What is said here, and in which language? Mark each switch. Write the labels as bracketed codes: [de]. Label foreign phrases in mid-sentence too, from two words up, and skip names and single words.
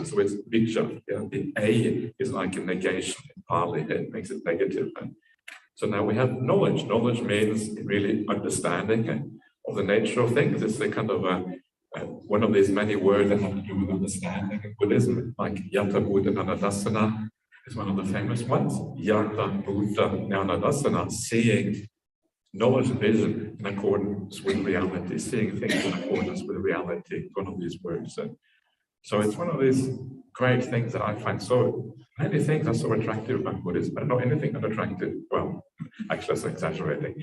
[en] So it's vijja. The A is like a negation in Pali. It makes it negative. So now we have knowledge. Knowledge means really understanding of the nature of things. It's a kind of one of these many words that have to do with understanding in Buddhism, like [pi] yata buddha nanadasana [en] is one of the famous ones. [pi] Yata buddha nanadasana, [en] seeing knowledge and vision in accordance with reality, seeing things in accordance with reality, one of these words. So it's one of these great things that I find so, many things are so attractive about Buddhism. I don't know anything unattractive. Well, actually that's exaggerating.